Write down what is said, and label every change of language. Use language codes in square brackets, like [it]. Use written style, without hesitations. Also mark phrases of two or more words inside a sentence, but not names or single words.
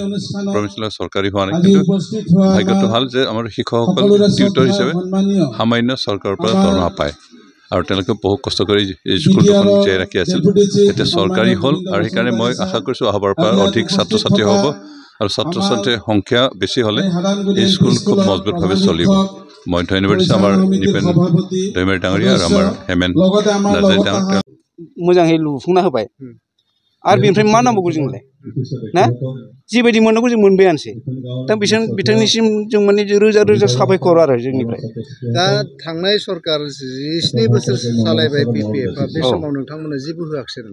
[as] চৰকাৰী হোৱা নাই কিন্তু ভাগ্যটো ভাল যে আমাৰ শিক্ষকসকল টিউটৰ হিচাপে সামান্য চৰকাৰৰ পৰা দৰমহা পায় আৰু তেওঁলোকে বহু কষ্ট কৰি এই স্কুল দুখন জীয়াই ৰাখি আছিল এতিয়া চৰকাৰী হ'ল আৰু সেইকাৰণে মই আশা কৰিছোঁ অহাবাৰ পৰা অধিক ছাত্ৰ ছাত্ৰী হ'ব আৰু ছাত্ৰ ছাত্ৰীৰ সংখ্যা বেছি হ'লে এই স্কুল খুব মজবুতভাৱে চলিব মই ধন্যবাদ দিছোঁ আমাৰ নিপেন দৈমাৰী ডাঙৰীয়া আৰু আমাৰ হেমেন নাৰ্জাৰী ডাঙৰ [brx] मोजाङै लुफुंना होबाय आरो बेनिफ्राय मा नांबावगौ जोंलाय ना जिबायदि मोननांगौ जों मोनबायानोसै दा बिथांनिसिम जों माने रोजा रोजा साबायखर आरो जोंनिफ्राय दा थांनाय सरकार 17 बोसोर सालायबाय बिपिएफआ बे समाव नोंथांमोननो जेबो होआखिसै नामा